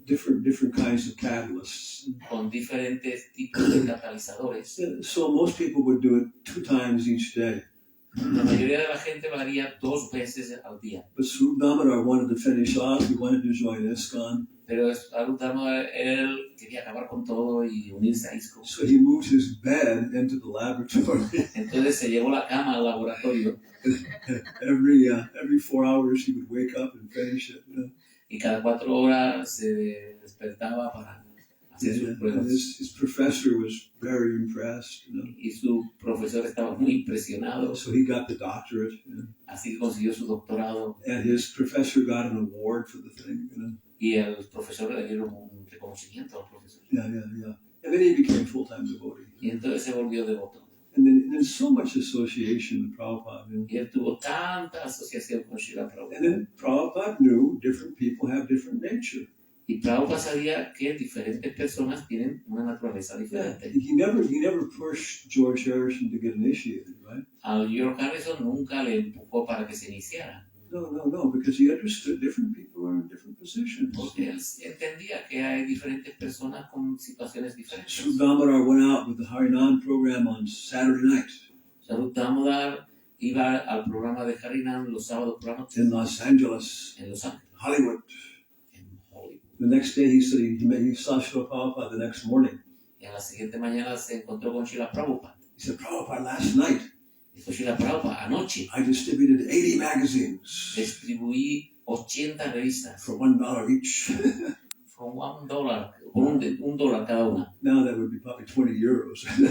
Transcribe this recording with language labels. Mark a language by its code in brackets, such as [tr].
[en] different kinds of catalysts. [es] con diferentes tipos de catalizadores. [en] So most people would do it 2 times each day. [es] La mayoría de la gente lo haría 2 veces al día. [en] But Swarupa Damodar wanted to finish off. He wanted to join ISKCON. [es] Pero Swarupa Damodar, él quería acabar con todo y unirse a ISKCON. [en] So he moved his bed into the laboratory. [es] Entonces se llevó la cama al laboratorio [en] Every 4 hours he would wake up and finish it. [es] y cada 4 horas se despertaba para hacer sus [en] And [es] pruebas. [en] his professor was very impressed. [es] Y su profesor estaba muy impresionado, [en] So he got the doctorate, [es] así que consiguió su doctorado [en] and his professor got an award for the thing. [es] y el profesor le dieron un reconocimiento al profesor. [en] Yeah. And then he became full-time devotee. [es] Y entonces se volvió devoto. [en] And then so much association with Prabhupada. [es] Y él tuvo tanta asociación con Śrīla [en] And [es] Prabhupada. [en] then Prabhupada knew different people have different nature. [es] Y Prabhupada sabía que diferentes personas tienen una naturaleza [en] Yeah. [es] diferente. [en] He never pushed George Harrison to get initiated, right? [es] Al George Harrison nunca le empujó para que se iniciara, [en] No, because he understood different people are in different positions. [es] porque él entendía que hay diferentes personas con situaciones diferentes. [en] Sri Damodar went out with the Harinam program on Saturday night [es] Sri Damodar iba al programa de Harinam los sábados por la noche [en] in Los Angeles, [es] en Los Ángeles, [en] Hollywood. [es] en Hollywood. [en] The next day he said he saw Srila Prabhupada the next morning. [es] Y a la siguiente mañana se encontró con Śrīla Prabhupada. [en] He said, Prabhupada, last night [es] Dijo Śrīla Prabhupada, anoche [en] I distributed 80 magazines [es] distribuí 80 revistas [en] for $1 each. [es] con $1, con $1 cada una. [en] Now that would be probably 20 euros.